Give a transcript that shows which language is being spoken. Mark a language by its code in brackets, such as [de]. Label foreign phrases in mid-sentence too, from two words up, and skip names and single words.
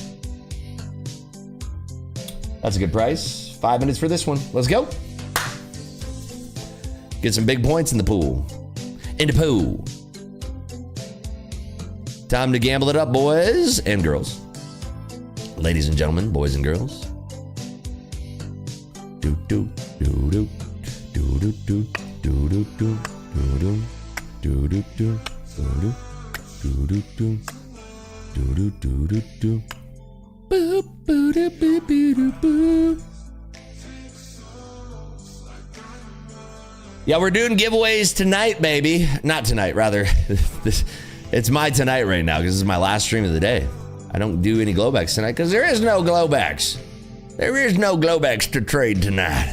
[en] That's a good price. 5 minutes for this one. Let's go. Get some big points in the pool. In the pool. Time to gamble it up, boys and girls. Ladies and gentlemen, boys and girls. Do do do do do do do do do do do do do do do do do do. Do do do do do. Boop boo doo boo boo doo boo. Yeah, we're doing giveaways tonight, baby. Not tonight, rather. It's my tonight right now because this is my last stream of the day. I don't do any glowbacks tonight because there is no glowbacks. There is no glowbacks to trade tonight.